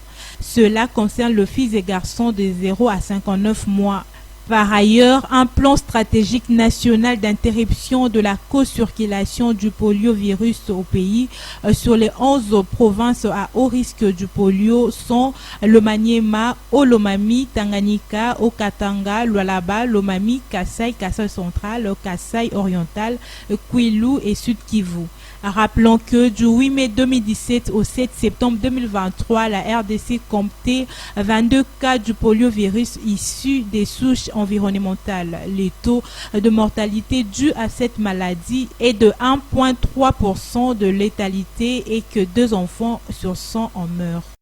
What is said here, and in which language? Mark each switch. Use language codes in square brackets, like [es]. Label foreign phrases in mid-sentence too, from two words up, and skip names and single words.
[fr] Cela concerne le fils et garçons de 0 à 59 mois. Par ailleurs, un plan stratégique national d'interruption de la co-circulation du poliovirus au pays sur les 11 provinces à haut risque du polio sont le Maniema, Olomami, Tanganyika, Okatanga, Lualaba, Lomami, Kasai, Kasai central, Kasai oriental, Kwilu et Sud Kivu. Rappelons que du 8 mai 2017 au 7 septembre 2023, la RDC comptait 22 cas du poliovirus issus des souches environnementales. Les taux de mortalité dus à cette maladie est de 1,3% de létalité et que 2 enfants sur 100 en meurent.